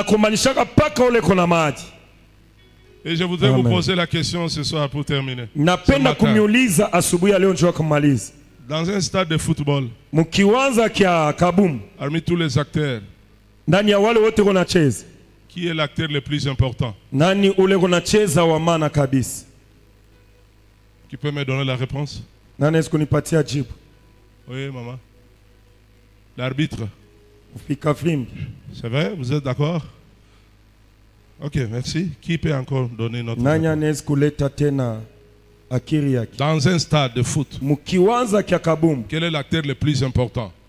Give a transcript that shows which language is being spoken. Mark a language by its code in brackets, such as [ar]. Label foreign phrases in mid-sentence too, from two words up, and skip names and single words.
[fr] Et je voudrais vous poser la question ce soir pour terminer. Dans un stade de football, parmi tous les acteurs Qui est l'acteur le plus important? [sw] Nani ule kunacheza wa maana kabisa? [fr] Qui peut me donner la réponse? [sw] Nani kunipatia jibu? [fr] Oui, maman. L'arbitre. C'est vrai, vous êtes d'accord? Ok, merci. Qui peut encore donner notre réponse? Dans un stade de foot, quel est l'acteur le plus important?